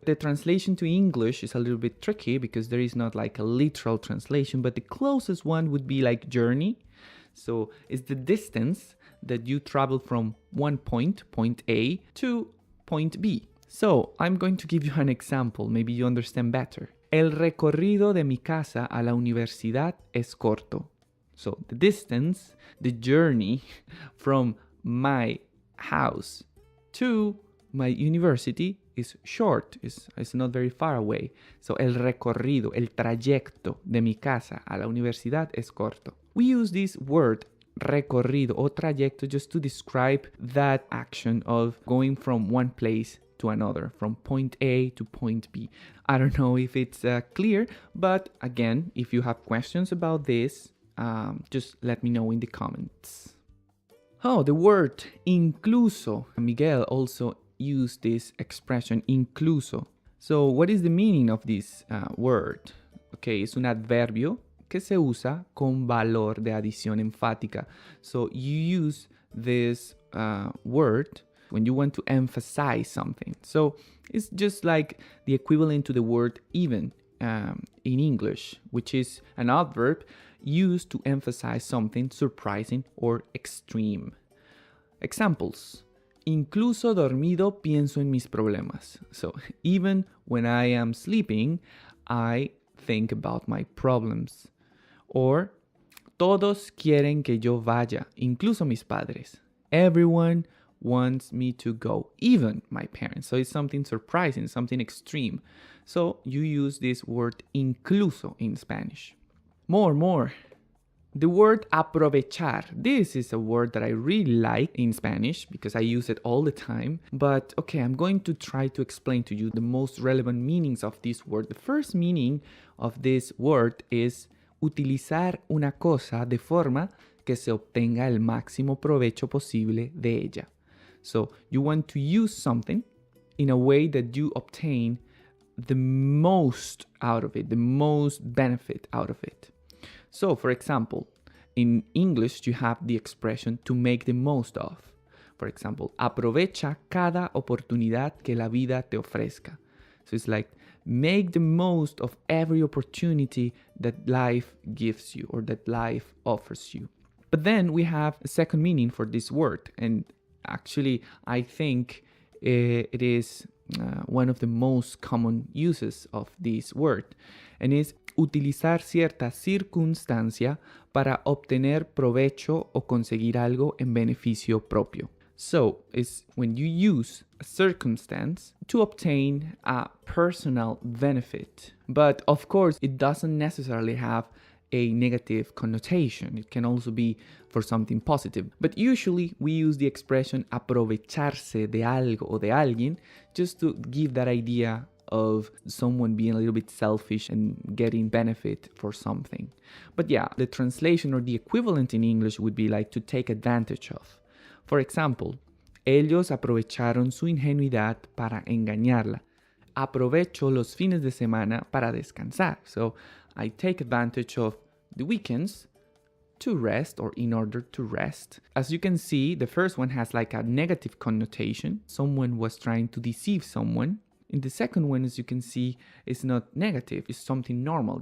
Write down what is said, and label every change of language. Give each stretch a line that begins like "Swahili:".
English: The translation to English is a little bit tricky because there is not like a literal translation, but the closest one would be like journey. So it's the distance that you travel from one point, point A, to point B. So I'm going to give you an example, maybe you understand better.
Spanish: El recorrido de mi casa a la universidad es corto.
English: So the distance, the journey from my house to my university is short, it's not very far away.
Spanish: So el recorrido, el trayecto de mi casa a la universidad es corto.
English: We use this word recorrido or trayecto just to describe that action of going from one place to another, from point A to point B. I don't know if it's clear, but again, if you have questions about this, just let me know in the comments. Oh, the word incluso. Miguel also used this expression incluso. So, what is the meaning of this word?
Spanish: Okay, es un adverbio que se usa con valor de adición enfática.
English: So, you use this word when you want to emphasize something. So, it's just like the equivalent to the word even in English, which is an adverb used to emphasize something surprising or extreme. Examples.
Spanish: Incluso dormido pienso en mis problemas.
English: So, even when I am sleeping, I think about my problems.
Spanish: Or, todos quieren que yo vaya, incluso mis padres.
English: Everyone wants me to go, even my parents. So, it's something surprising, something extreme. So, you use this word incluso in Spanish. More. The word aprovechar. This is a word that I really like in Spanish because I use it all the time. But okay, I'm going to try to explain to you the most relevant meanings of this word. The first meaning of this word is
Spanish: utilizar una cosa de forma que se obtenga el máximo provecho posible de ella.
English: So you want to use something in a way that you obtain the most out of it, the most benefit out of it. So, for example, in English, you have the expression to make the most of. For example,
Spanish: aprovecha cada oportunidad que la vida te ofrezca.
English: So it's like, make the most of every opportunity that life gives you or that life offers you. But then we have a second meaning for this word. And actually, I think it is one of the most common uses of this word. And is
Spanish: utilizar cierta circunstancia para obtener provecho o conseguir algo en beneficio propio.
English: So, it's when you use a circumstance to obtain a personal benefit. But of course, it doesn't necessarily have a negative connotation. It can also be for something positive. But usually we use the expression
Spanish: aprovecharse de algo o de alguien
English: just to give that idea of someone being a little bit selfish and getting benefit for something. But yeah, the translation or the equivalent in English would be like to take advantage of. For example,
Spanish: ellos aprovecharon su ingenuidad para engañarla. Aprovecho los fines de semana para descansar.
English: So I take advantage of the weekends to rest or in order to rest. As you can see, the first one has like a negative connotation. Someone was trying to deceive someone. In the second one, as you can see, it's not negative. It's something normal.